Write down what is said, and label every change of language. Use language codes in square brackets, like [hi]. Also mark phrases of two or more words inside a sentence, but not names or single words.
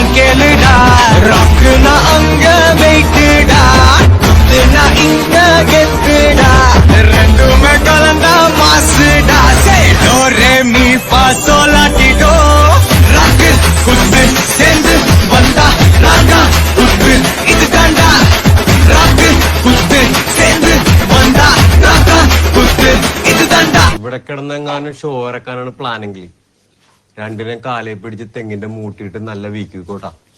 [ta] கேளுடா ராக்குனா அங்க வெயிட்டுடா குத்துனா இங்க கெத்துடா ரெண்டுமே கலந்தா மாசுடா சேடோ ரே மீ ஃபா சோலாட்டிடோ ராக்கு குத்து சேர்ந்து வந்தா ராகா குத்து இது தாண்டா ராக்கு குத்து சேர்ந்து வந்தா ராகா குத்து இது தாண்டா. [ml] ഇവിടെ കിടന്നെങ്ങാനും ഷോ ഇറക്കാനാണ് പ്ലാനെങ്കിൽ രണ്ടിനെ കാലേ പിടിച്ച് തെങ്ങിന്റെ മൂട്ടിയിട്ട് നല്ല വീക്ക് കോട്ടാ.